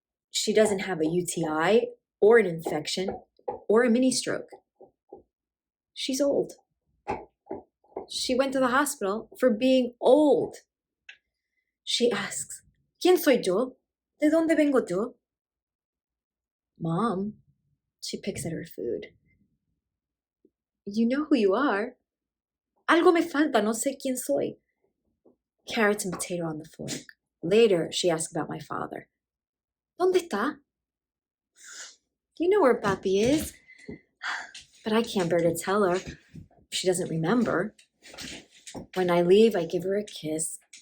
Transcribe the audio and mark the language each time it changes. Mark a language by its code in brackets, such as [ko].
[en] She doesn't have a UTI or an infection or a mini stroke. She's old. She went to the hospital for being old. She asks, [es] ¿Quién soy yo? ¿De dónde vengo yo? [en] Mom, she picks at her food. You know who you are. [es] Algo me falta, no sé quién soy. [en] Carrots and potato on the fork. Later, she asks about my father. [es] ¿Dónde está? [en] You know where Papi is. But I can't bear to tell her. She doesn't remember. When I leave, I give her a kiss.